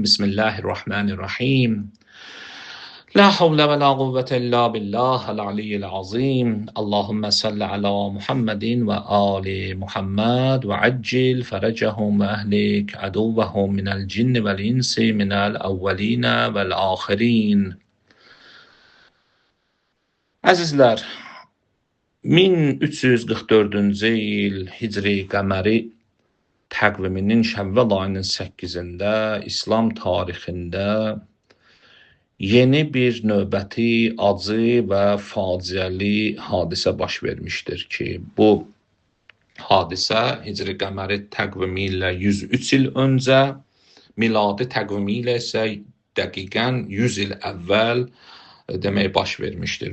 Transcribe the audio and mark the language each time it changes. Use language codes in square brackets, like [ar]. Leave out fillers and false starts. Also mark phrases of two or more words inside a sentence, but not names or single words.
[ar] بسم الله الرحمن الرحيم. لا حول ولا قوة إلا بالله العلي العظيم. اللهم صل على محمد وآل محمد وعجل فرجهم وأهلك عدوهم من الجن والإنس من الأولين والآخرين. [az] Əzizlər, 1344-cü il Hicri qəməri təqviminin Şəvval ayının 8-də İslam tarixində yeni bir növbəti acı və faciəli hadisə baş vermişdir ki, bu hadisə Hicri qəməri təqvimi ilə 103 il öncə, miladi təqvimi ilə isə dəqiqən 100 il əvvəl demək baş vermişdir.